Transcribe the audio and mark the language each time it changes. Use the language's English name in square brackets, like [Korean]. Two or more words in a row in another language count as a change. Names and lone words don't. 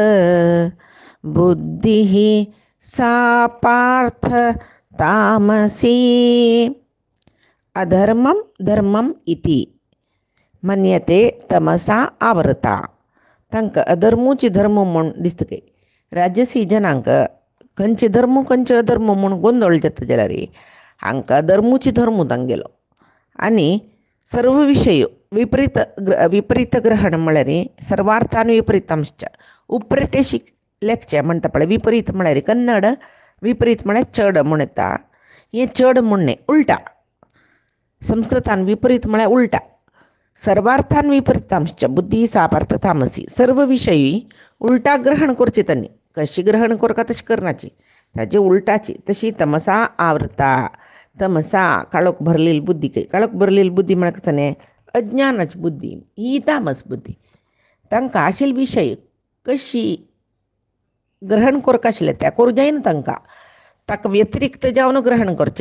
[Sanskrit] बुद्धिः सा पार्थ तामसी अधर्मं धर्मम इति मन्यते तमसा आवृता [Konkani] तांकां अधर्मूची धर्म म्हूण दिसता राजसी जनांक खंयचे धर्म खंयचे अधर्म म्हूण गोंदळ जाता जाल्यार हांकां धर्मूची धर्म तांगेलो आनी सर्व विशय विपरीत ग्रहण म्हळ्यार [Sanskrit] सर्वार्थान विपरीतांश्च [Konkani] उपरेटेशी लेखचें म्हणटा पळय विपरीत म्हळ्यार कन्नड विपरीत म्हळ्यार चड म्हूण येता हें चड म्हूण न्ही उलटा संस्कृतान विपरीत म्हळ्यार उलटा [Sanskrit] सर्वार्थान विपरीतांश्च बुद्धी सा पार्थ तामसी [Konkani] सर्व विशयी उलटा ग्रहण करची तांणी कशी ग्रहण करता तशी करनाची ताची उलटाची तशी [Sanskrit] तमसा आवृता [Konkani] तमसा काळोख भरलेली बुद्धी काळोख भरलेली बुद्धी म्हळ्यार कसं न्ही अज्ञानाची बुद्धी ही तामस बुद्धी तांकां आशिल्ले विशय कशी ग्रहण करता आशिल्ले त्या करूं जायना ताका व्यतिरिक्त जावन ग्रहण करचें.